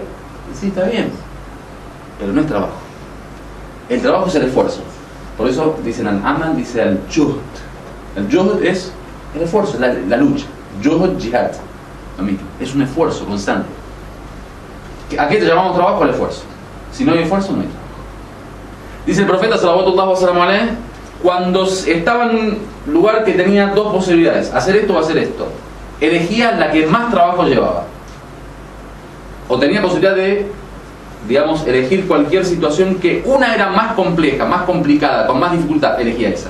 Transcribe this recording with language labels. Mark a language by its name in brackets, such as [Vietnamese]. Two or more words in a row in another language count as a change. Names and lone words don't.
[Spanish] Sí, está bien, pero no es trabajo. El trabajo es el esfuerzo. Por eso dicen al-amal, dice al-juhd. El juhd es el esfuerzo, la lucha. [Arabic] جهد، جهاد. [Spanish] Lo mismo. Es un esfuerzo constante. ¿A qué te llamamos trabajo? El esfuerzo. Si no hay esfuerzo, no hay trabajo. Dice el profeta [Arabic] صلى الله عليه وسلم, [Spanish] cuando estaba en un lugar que tenía dos posibilidades: hacer esto o hacer esto, elegía la que más trabajo llevaba. O tenía posibilidad de, digamos, elegir cualquier situación que una era más compleja, más complicada, con más dificultad, elegía esa.